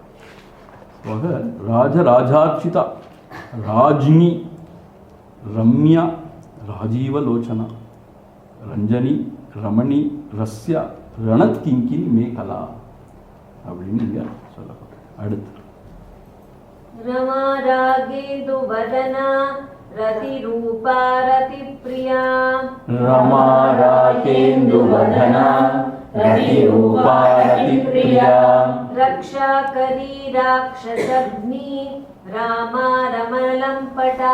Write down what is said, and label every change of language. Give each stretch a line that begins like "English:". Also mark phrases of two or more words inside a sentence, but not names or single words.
Sanskrit: राजराजार्चिता, राज्ञी, रम्या, राजीवलोचना, रञ्जनी, रमणी, रस्या, रणत् किङ्किणी मेखला
Tamil: அப்படின்னு இங்கே சொல்லப்பட்டிருக்கு. அடுத்து
Sanskrit: रमा रागेन्दु वदना रतिरूपा रतिप्रिया. रमा रागेन्दु वदना रतिरूपा रतिप्रिया. रक्षाकरी राक्षसग्नि रामा रमलम्पटा.